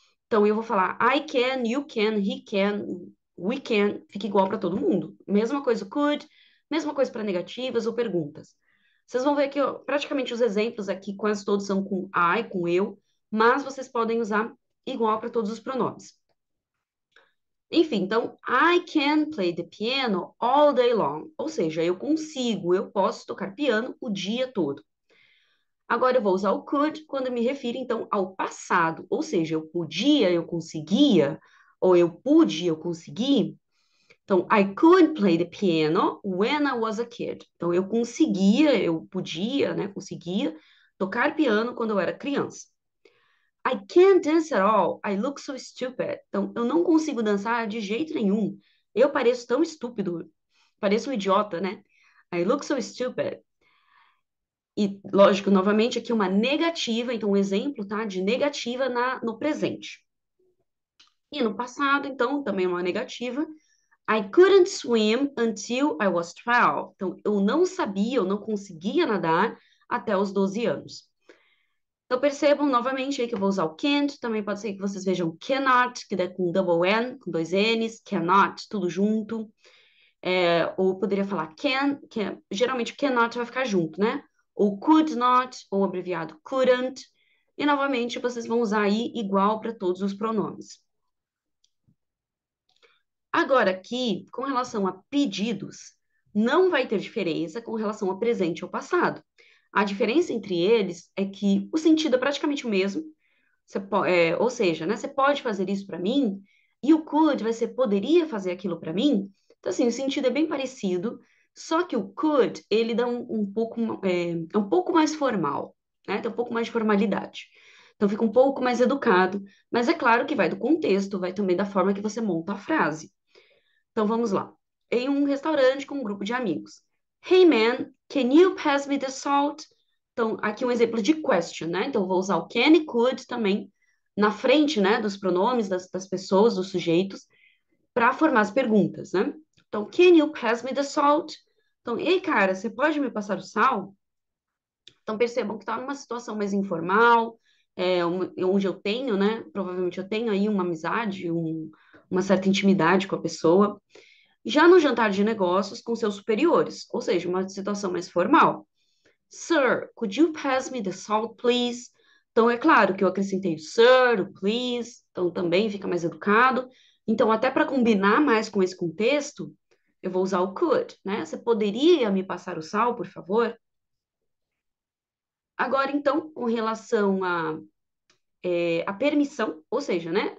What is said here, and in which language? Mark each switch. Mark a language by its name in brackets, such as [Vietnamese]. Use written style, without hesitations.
[Portuguese] Então, eu vou falar [English] I can, you can, he can, we can, [Portuguese] fica igual para todo mundo. Mesma coisa could, mesma coisa para negativas ou perguntas. Vocês vão ver que ó, praticamente os exemplos aqui quase todos são com I, com eu, mas vocês podem usar igual para todos os pronomes. Enfim, então, [English] I can play the piano all day long. [Portuguese] Ou seja, eu consigo, eu posso tocar piano o dia todo. Agora eu vou usar o could quando eu me refiro, então, ao passado. Ou seja, eu podia, eu conseguia, ou eu pude, eu consegui. [English] Então, I could play the piano when I was a kid. [Portuguese] Então, eu conseguia, eu podia, né, conseguia tocar piano quando eu era criança. [English] I can't dance at all. I look so stupid. [Portuguese] Então, eu não consigo dançar de jeito nenhum. Eu pareço tão estúpido. Pareço um idiota, né? [English] I look so stupid. [Portuguese] E, lógico, novamente, aqui uma negativa. Então, um exemplo, tá? De negativa no presente. E no passado, então, também uma negativa. [English] I couldn't swim until I was 12. [Portuguese] Então, eu não sabia, eu não conseguia nadar até os 12 anos. Então, percebam novamente aí que eu vou usar o can't, também pode ser que vocês vejam cannot, que é com double N, com dois N's, cannot, tudo junto. Ou poderia falar geralmente cannot vai ficar junto, né? Ou could not, ou abreviado couldn't. E novamente vocês vão usar aí igual para todos os pronomes. Agora, aqui, com relação a pedidos, não vai ter diferença com relação a presente ou passado. A diferença entre eles é que o sentido é praticamente o mesmo. Ou seja, né, você pode fazer isso para mim, e o could vai ser poderia fazer aquilo para mim. Então, assim, o sentido é bem parecido, só que o could, ele dá é um pouco mais formal, né? Tem um pouco mais de formalidade. Então, fica um pouco mais educado, mas é claro que vai do contexto, vai também da forma que você monta a frase. Então vamos lá. Em um restaurante com um grupo de amigos. [English] Hey man, can you pass me the salt? [Portuguese] Então, aqui um exemplo de question, né? Então, eu vou usar o can e could também na frente, né, dos pronomes das pessoas, dos sujeitos, para formar as perguntas, né? [English] Então, can you pass me the salt? [Portuguese] Então, ei, cara, você pode me passar o sal? Então, percebam que está numa situação mais informal, onde eu tenho, né? Provavelmente eu tenho aí uma amizade, uma certa intimidade com a pessoa. Já no jantar de negócios com seus superiores, ou seja, uma situação mais formal. [English] Sir, could you pass me the salt, please? [Portuguese] Então, é claro que eu acrescentei o sir, o please, então também fica mais educado. Então, até para combinar mais com esse contexto, eu vou usar o could, né? Você poderia me passar o sal, por favor? Agora, então, com relação a permissão, ou seja, né?